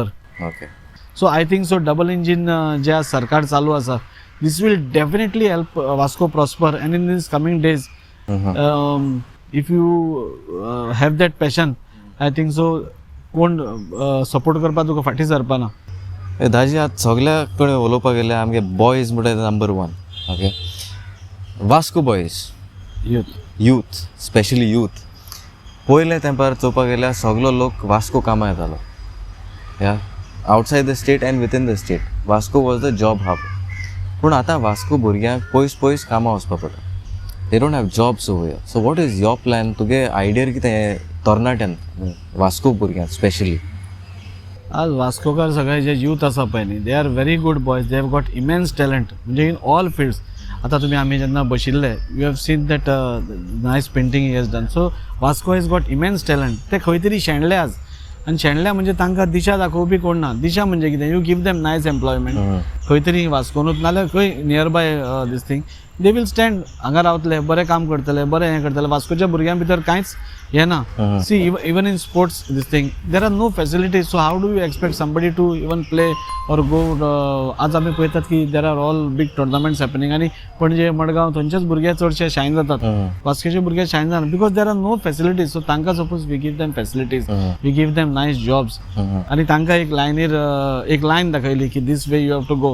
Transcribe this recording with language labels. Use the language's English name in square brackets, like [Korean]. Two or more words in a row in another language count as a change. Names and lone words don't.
[English] Okay. So I think so double engine [Konkani] जे आज सरकार चालू आसा, [English] this will definitely help Vasco prosper. And in these coming days, if you have that passion, I think so [Konkani] कोण सपोर्ट करपा तुका फाटीं सरपा ना. दाजी, आज सगळ्या कडेन उलोवपाक गेले आमगे बॉयज म्हणटा नंबर 1. ओके. वास्को बॉयज, यूथ स्पेशली यूथ, पयले तेंपार चोवपाक गेल्यार सगळो लोक वास्को कामां येतालो. [English] ya outside the state and within the state Vasco was the job hub. [Konkani] पूण आतां वास्को भुरग्यांक पयस कामां वचपा पडटा. [English] they don't have jobs over here. so what is your plan? [Konkani] तुगे आयडियर कितें तरणाट्यान वास्को भुरग्यांक स्पेशली? आज वास्कोकार सगळे जे यूथ आसा पळय न्ही, [English] they are very good boys. they have got immense talent, म्हणजे in all fields. [Konkani] आतां तुमी आमी जेन्ना बशिल्ले, [English] you have seen that nice painting he has done. so Vasco has got immense talent. [Konkani] ते खंय तरी शेणले आज, आनी शेणल्या म्हणजे तांकां दिशा दाखोवपी कोण ना. दिशा म्हणजे कितें? [English] you give them nice employment [Konkani] खंय तरी वास्कोनूच, नाल्यार खंय [English] near by this thing. they will stand, [Konkani] हांगा रावतले, बरें काम करतले, बरें हें करतले. वास्कोच्या भुरग्यां भितर कांयच हें ना. [English] see even in sports this thing there are no facilities. so how do you expect somebody to even play or go? [Konkani] आज आमी पळयतात की [English] there are all big tournaments happening, [Konkani] आनी पणजे मडगांव थंयचेच भुरगे चडशे शायन जातात. वास्कोचे भुरगे शायन जातात [English] because there are no facilities. सो तांकां suppose we give them facilities, we give them nice jobs, [Konkani] आनी तांकां एक लायनीर एक लायन दाखयली की [English] this way you have to go.